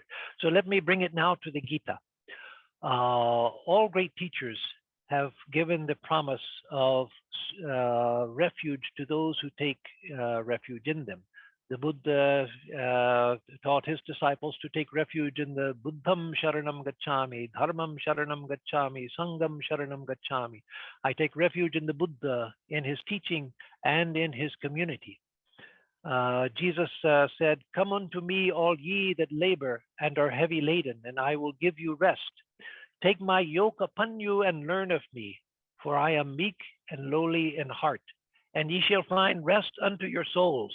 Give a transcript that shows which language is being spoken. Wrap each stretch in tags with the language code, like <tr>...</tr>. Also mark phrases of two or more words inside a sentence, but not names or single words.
<en>So let me bring it now to the Gita. All great teachers have given the promise of refuge to those who take refuge in them. The Buddha taught his disciples to take refuge in the</en> <pi>Buddham Sharanam Gacchami, Dharmam Sharanam Gacchami, Sangham Sharanam Gacchami.</pi> <en>I take refuge in the Buddha, in his teaching, and in his community. Jesus said, come unto me, all ye that labor and are heavy laden, and I will give you rest. Take my yoke upon you and learn of me, for I am meek and lowly in heart, and ye shall find rest unto your souls.</en>